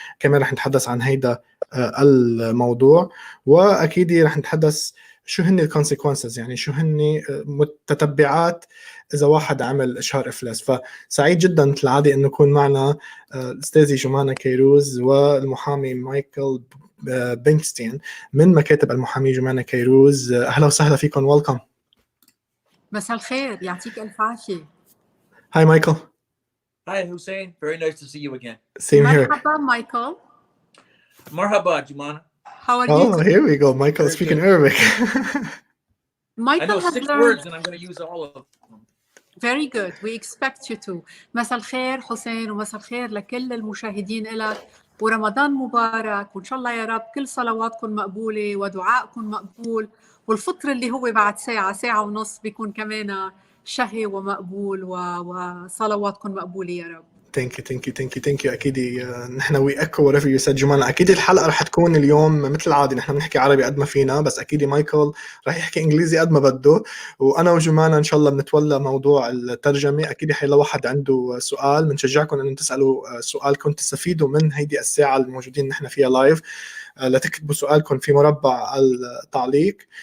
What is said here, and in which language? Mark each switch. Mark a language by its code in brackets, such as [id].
[ar] كمان رح نتحدث عن هيدا الموضوع، واكيد رح نتحدث شو هن الكونسيكونسز، يعني شو هن متتبعات اذا واحد عمل اشهار افلاس. فسعيد جدا مثل العاده انه يكون معنا الاستاذه جمانة كيروز والمحامي مايكل بنكستين من مكاتب المحامي جمانة كيروز. اهلا وسهلا فيكم، ويلكم. مساء الخير، يعطيك ألف عافية. [en] Hi Michael. Hi Hussein, very nice to see you again. Same here. [ar] مرحبا مايكل. Marhaba, Jumana. [en] How are you? Oh, here we go. Michael speaking Arabic. I know 6 words and I'm going to use all of them. Very good. We expect you to. [ar] مساء الخير حسين، ومساء الخير لكل المشاهدين لك، ورمضان مبارك، وإن شاء الله يا رب كل صلواتكم مقبولة ودعائكم مقبول، والفطر اللي هو بعد ساعة ونص بيكون كمان شهي ومقبول، وصلواتكم مقبولة يا رب. [en] Thank you. [ar] أكيد نحن [en] we echo whatever you said [ar] جمانة. أكيد الحلقة رح تكون اليوم مثل العادة، نحن بنحكي عربي قد ما فينا، بس أكيد مايكل رح يحكي إنجليزي قد ما بده، وأنا وجمانة إن شاء الله بنتولى موضوع الترجمة. أكيد حيلا واحد عنده سؤال بنشجعكم أن تسألوا سؤالكم، تستفيدوا من هيدي الساعة الموجودين نحن فيها لايف، لتكتبوا سؤالكم في مربع التعليق.